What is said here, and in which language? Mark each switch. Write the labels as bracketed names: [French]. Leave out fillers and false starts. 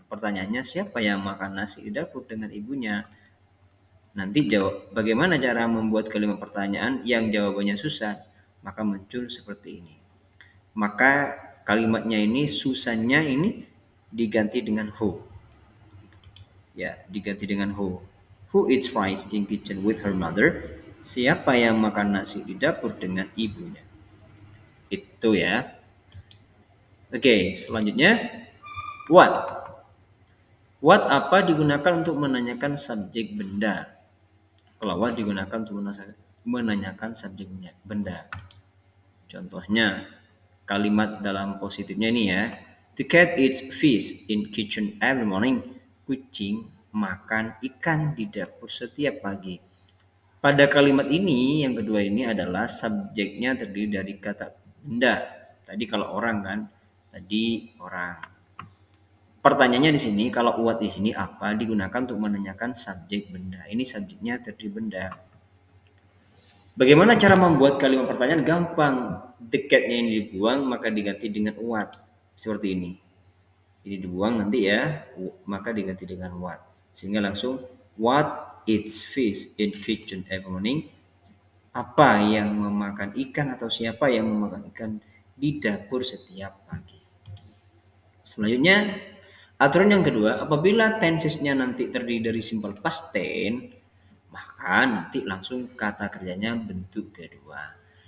[Indonesian] Pertanyaannya, siapa yang makan nasi di dapur dengan ibunya? Nanti bagaimana cara membuat kalimat pertanyaan yang jawabannya Susan? Maka muncul seperti ini. Maka kalimatnya ini, Susannya ini diganti dengan who. Ya, diganti dengan who. [English] Who eats rice in kitchen with her mother? [Indonesian] Siapa yang makan nasi di dapur dengan ibunya? Itu ya. Oke, selanjutnya what. What apa digunakan untuk menanyakan subjek benda. Kalau what digunakan untuk menanyakan subjek benda. Contohnya, kalimat dalam positifnya ini ya. [English] The cat eats fish in kitchen every morning. [Indonesian] Kucing makan ikan di dapur setiap pagi. Pada kalimat ini, yang kedua ini adalah subjeknya terdiri dari kata benda. Tadi kalau orang kan, tadi orang. Pertanyaannya di sini, kalau what di sini apa digunakan untuk menanyakan subjek benda. Ini subjeknya terdiri benda. Bagaimana cara membuat kalimat pertanyaan? Gampang. The cat-nya ini dibuang, maka diganti dengan what. Seperti ini. Ini dibuang nanti ya, maka diganti dengan what. Sehingga langsung, [English] what eats fish in kitchen every morning? [Indonesian] Apa yang memakan ikan atau siapa yang memakan ikan di dapur setiap pagi? Selanjutnya, aturan yang kedua, apabila tensesnya nanti terdiri dari simple past tense, maka nanti langsung kata kerjanya bentuk kedua.